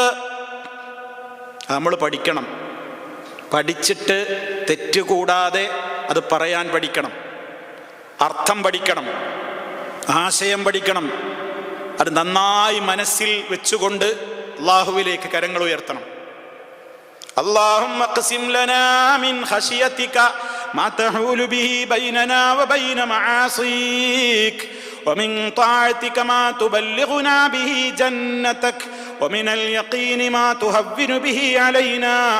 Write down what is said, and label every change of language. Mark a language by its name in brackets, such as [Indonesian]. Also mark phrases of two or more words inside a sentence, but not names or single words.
[Malayalam] നമ്മൾ പഠിക്കണം. പഠിച്ചിട്ട് തെറ്റുകൂടാതെ അത് പറയാൻ പഠിക്കണം. അർത്ഥം പഠിക്കണം, ആശയം പഠിക്കണം. അത് നന്നായി മനസ്സിൽ വെച്ചുകൊണ്ട് അല്ലാഹുവിലേക്ക് കരങ്ങൾ ഉയർത്തണം. [Arabic] اللهم اقسم لنا من خشيتك ما تحول به بيننا وبين معاصيك ومن طاعتك ما تبلغنا به جنتك ومن اليقين ما تهون به علينا